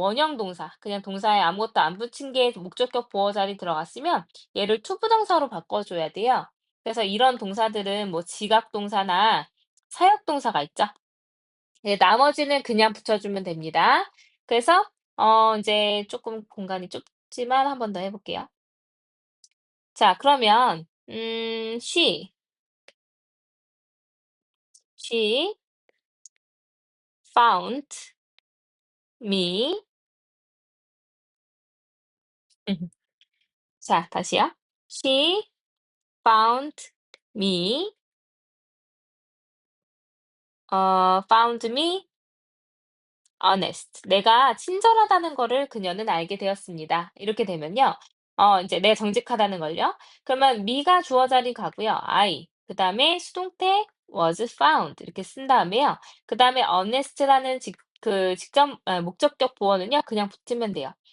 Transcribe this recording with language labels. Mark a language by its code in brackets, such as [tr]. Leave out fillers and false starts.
[ko] 원형 동사, 그냥 동사에 아무것도 안 붙인 게 목적격 보어 자리 들어갔으면 얘를 투부정사로 바꿔줘야 돼요. 그래서 이런 동사들은 뭐 지각 동사나 사역 동사가 있죠. 예, 나머지는 그냥 붙여주면 됩니다. 그래서 이제 조금 공간이 좁지만 한 번 더 해볼게요. 자, 그러면 [en] she found me. [ko] 자, 다시요. [en] She found me, found me honest. [ko] 내가 친절하다는 거를 그녀는 알게 되었습니다. 이렇게 되면요. 이제 내가 정직하다는 걸요. 그러면 me가 주어 자리 가고요. [en] I. [ko] 그다음에 수동태 [en] was found [ko] 이렇게 쓴 다음에요. 그다음에 honest라는 목적격 보어는요. 그냥 붙이면 돼요.